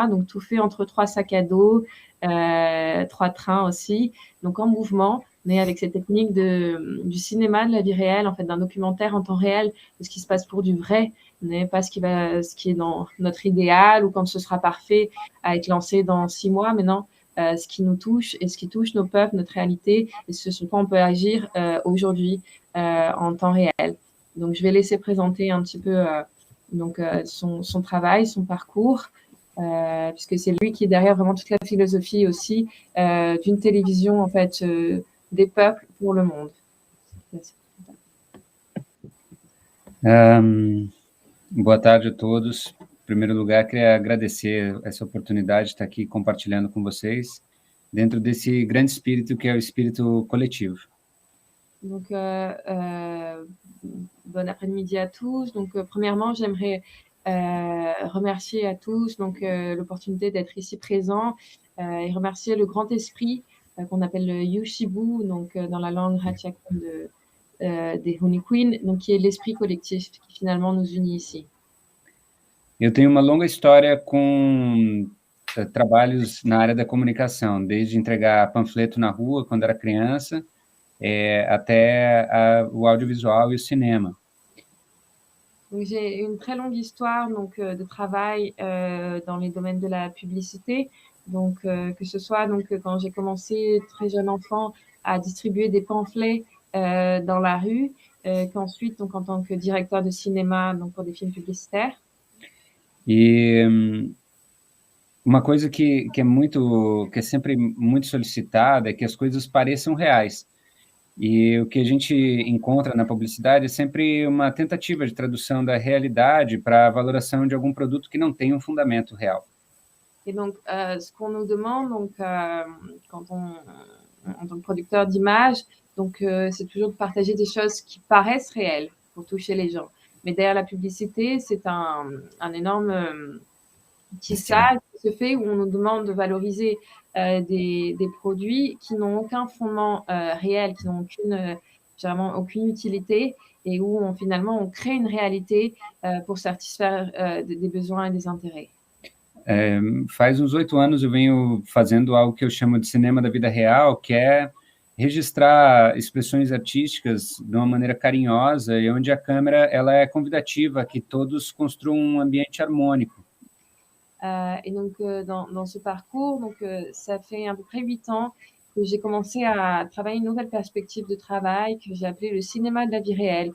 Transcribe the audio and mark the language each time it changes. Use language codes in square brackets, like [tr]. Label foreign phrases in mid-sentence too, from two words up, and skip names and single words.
[fr] Donc tout fait entre 3 sacs à dos, 3 trains aussi, donc en mouvement, mais avec cette technique du cinéma, de la vie réelle, en fait, d'un documentaire en temps réel, de ce qui se passe pour du vrai, mais pas ce qui est dans notre idéal ou quand ce sera parfait à être lancé dans 6 mois, mais non, ce qui nous touche et ce qui touche nos peuples, notre réalité, et ce sur quoi on peut agir aujourd'hui en temps réel. Donc, je vais laisser présenter un petit peu son travail, son parcours, puisque c'est lui qui est derrière vraiment toute la philosophie aussi d'une télévision, en fait, des peuples pour le monde. [pt] Boa tarde a todos. Em primeiro lugar, queria agradecer essa oportunidade de estar aqui compartilhando com vocês dentro desse grande espírito que é o espírito coletivo. [fr] Donc, bon après-midi à tous. Donc, premièrement, j'aimerais remercier à tous l'opportunité d'être ici présent et remercier le grand esprit qu'on appelle le Yushibu, dans la langue Ratchakan des Honey Queen, qui est l'esprit collectif qui finalement nous unit ici. [pt] Eu tenho uma longa história com trabalhos na área da comunicação, desde entregar panfleto na rua quando era criança, até o audiovisual e o cinema. [fr] Donc, j'ai une très longue histoire de travail dans les domaines de la publicité. Donc, que ce soit quand j'ai commencé très jeune enfant à distribuer des pamphlets dans la rue, qu'ensuite en tant que directeur de cinéma pour des films publicitaires. [pt] E uma coisa que é sempre muito solicitada é que as coisas pareçam reais. E o que a gente encontra na publicidade é sempre uma tentativa de tradução da realidade para a valoração de algum produto que não tem um fundamento real. [fr] Et donc, ce qu'on nous demande, quand en tant que producteur d'images, c'est toujours de partager des choses qui paraissent réelles pour toucher les gens. Mais derrière la publicité, c'est un énorme tissage qui se fait où on nous demande de valoriser des produits qui n'ont aucun fondement réel, qui n'ont généralement aucune utilité, et où finalement on crée une réalité pour satisfaire des besoins et des intérêts. [pt] Faz uns 8 anos eu venho fazendo algo que eu chamo de cinema da vida real, que é registrar expressões artísticas de uma maneira carinhosa e onde a câmera ela é convidativa, que todos construam um ambiente harmônico. [fr] Et donc, dans ce parcours, ça fait à peu près 8 ans que j'ai commencé à travailler une nouvelle perspective de travail que j'ai appelée le cinéma de la vie réelle.